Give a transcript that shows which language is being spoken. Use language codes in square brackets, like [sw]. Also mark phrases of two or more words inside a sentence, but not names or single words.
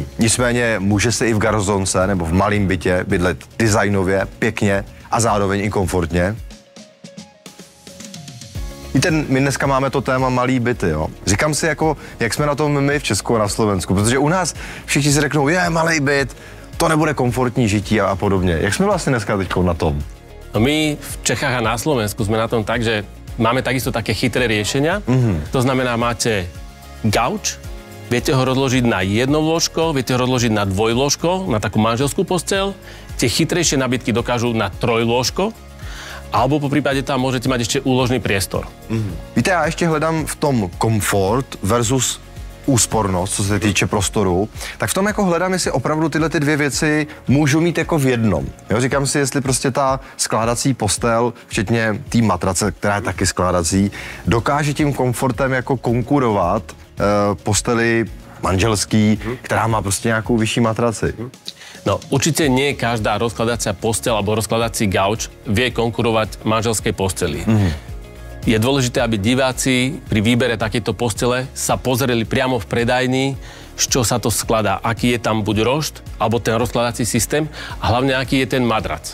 [cs] Nicméně může se i v garzonce nebo v malém bytě bydlet designově, pěkně a zároveň i komfortně. Víte, my dneska máme to téma malý byty, jo. Říkám si, jako, jak jsme na tom my v Česku a na Slovensku, protože u nás všichni si řeknou, je malý byt, to nebude komfortní žití a podobně. Jak jsme vlastně dneska teď na tom? [sk] No my v Čechách a na Slovensku sme na tom tak, že máme takisto také chytré riešenia. To znamená, máte gauč, viete ho rozložiť na jedno lôžko, viete ho rozložiť na dvojlôžko, na takú manželskú posteľ. Tie chytrejšie nábytky dokážu na trojlôžko, alebo po prípade tam môžete mať ešte úložný priestor. [cs] Víte, já ještě hledám v tom komfort versus úspornost, co se týče prostoru, tak v tom jako hledám, jestli opravdu tyhle ty dvě věci můžu mít jako v jednom. Jo, říkám si, jestli prostě ta skládací postel, včetně té matrace, která je taky skládací, dokáže tím komfortem jako konkurovat posteli manželský, která má prostě nějakou vyšší matraci. No, [sk] určite nie každá rozkladacia posteľ alebo rozkladací gauč vie konkurovať manželskej posteli. Je dôležité, aby diváci pri výbere takéto postele sa pozreli priamo v predajni, z čo sa to skladá, aký je tam buď rošt, alebo ten rozkladací systém a hlavne aký je ten madrac.